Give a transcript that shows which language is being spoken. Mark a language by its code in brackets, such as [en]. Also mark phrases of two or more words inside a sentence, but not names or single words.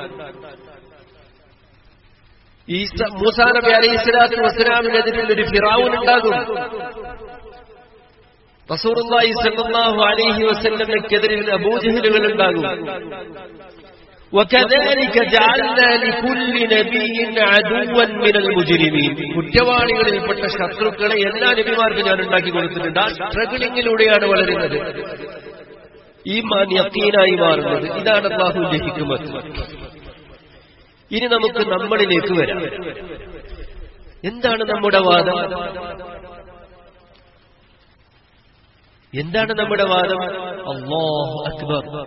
[ml] മൂസാ നബി [ar] عليه الصلاة والسلام [ml] ഒരു ഫിറഔൻ ഉണ്ടാകും. [ar] رسول الله صلى الله عليه وسلم [ml] അബൂജഹലുകൾ ഉണ്ടാകും. [ar] وكذلك جعلنا لكل نبي عدوا من المجرمين. [ml] കുറ്റവാളികളിൽപ്പെട്ട ശത്രുക്കളെ എല്ലാ നബിമാർക്കും ഞാൻ ഉണ്ടാക്കി കൊടുത്തിട്ടുണ്ട്. ആ സ്ട്രഗിളിങ്ങിലൂടെയാണ് വളരുന്നത്, ഈമാൻ യഖീനായി മാറുന്നത്. ഇതാണ് അല്ലാഹുവിന്റെ ഹിക്മത്ത്. ഇനി നമുക്ക് നമ്മളിലേക്ക് വരാം. എന്താണ് നമ്മുടെ വാദം? [ar] الله أكبر.